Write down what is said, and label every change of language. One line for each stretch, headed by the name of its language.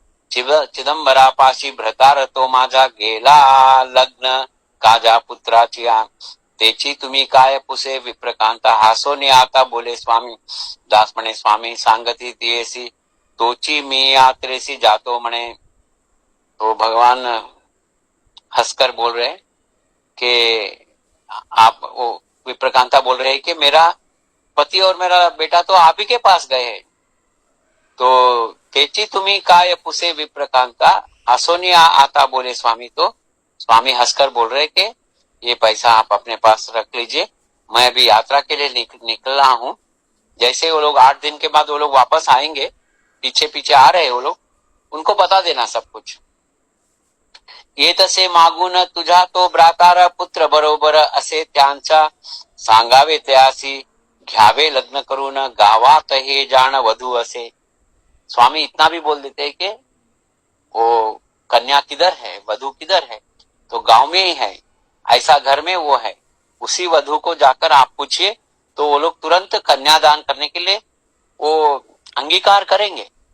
Marathi: चिदंबरा पाशी भ्रतार तो माझा गेला लग्न काजा पुत्राची तेची तुम्ही काय पुसे। विप्रकांता हासोने आता बोले स्वामी। दास म्हणे स्वामी सांगती तियेसी तोची मी यात्रेसी जातो म्हणे।
Hindi: तो भगवान हंसकर बोल रहे कि आप, वो विप्रकांता बोल रहे कि मेरा पति और मेरा बेटा तो आप ही के पास गए हैं।
Marathi: तो तेची तुम्ही काय पुसे विप्रकांता हासोनी आता बोले स्वामी।
Hindi: तो स्वामी हंसकर बोल रहे कि ये पैसा आप अपने पास रख लीजिए, मैं अभी यात्रा के लिए निकल रहा हूं। जैसे वो लोग 8 दिन के बाद वो लोग वापस आएंगे, पीछे पीछे आ रहे वो लोग, उनको बता देना सब कुछ।
Marathi: ये तसे मागून तुझा तो भ्रातार पुत्र बरोबर असे त्यांचा सांगावे त्यासी घ्यावे लग्न करून गावात हे जाण वधू असे।
Hindi: स्वामी इतना भी बोल देते हैं कि वो कन्या किधर है, वधू किधर है, तो गांव में ही है, ऐसा घर में वो है, उसी वधू को जाकर आप पूछिए तो वो लोग तुरंत कन्यादान करने के लिए वो अंगीकार करेंगे।